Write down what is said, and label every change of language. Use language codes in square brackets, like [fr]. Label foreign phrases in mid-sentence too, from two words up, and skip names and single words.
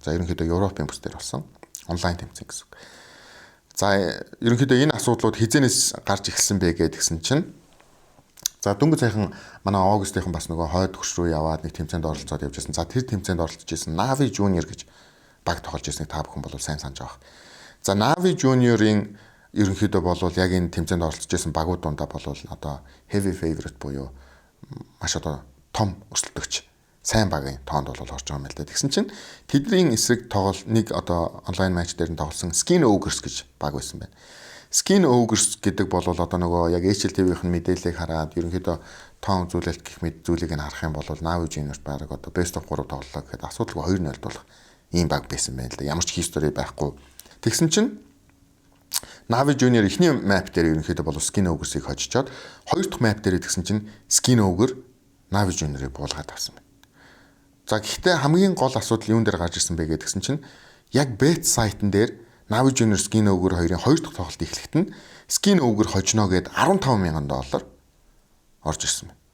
[mn] За ерөнхийдөө Европын бүс дээр болсон онлайн тэмцээн гэсэн. За ерөнхийдөө энэ асуудлууд хизэнээс гарч эхэлсэн бэ гэдгсэн чинь за дөнгөж сайхан манай Аугустынхан бас нөгөө хойд төгс рүү яваад нэг тэмцээнд оролцоод явж байсан. За тэр тэмцээнд оролцож исэн Navi Junior гэж баг тоглож ирснийг та бүхэн бол сайн санаж байгаа. За Navi Junior-ийн ерөнхийдөө бол яг энэ тэмцээнд оролцож исэн багууд дундаа бол одоо [en] heavy favorite [mn] буюу маш одоо том өрсөлдөгч сайн багийн тоонд бол орж байгаа юм л да. Тэгсэн чинь тэдний эсрэг тоглол нэг одоо онлайн матч дээр нь тоглосон Skin Ogres гэж баг байсан байна. Skin Ogres гэдэг бол одоо нөгөө яг HLTV-ийн мэдээллийг хараад ерөнхийдөө тоон үзүүлэлт гэх мэт зүйлийг нь харах юм бол Navi Junior баг одоо [en] best of 3 [mn] тоглолоо гэхэд асуудалгүй 2-0 болох ийм баг байсан байна л да. Ямар ч history байхгүй. Тэгсэн чинь Navi Junior эхний map дээр ерөнхийдөө бол Skin Ogres-ийг хожичоод хоёр дахь map дээр тэгсэн чинь Skin Ogre Navi Junior-ыг буулгаад авсан байна. За гэхдээ хамгийн гол асуудал юун дээр гарч ирсэн бэ гэдгсэн чинь яг [en] bet site- [mn] н дээр Navi Junior Skin Ogre хоёрын хоёр дахь тоглолт эхлэхэд нь Skin Ogre хожно гэд $15,000 орж ирсэн байна.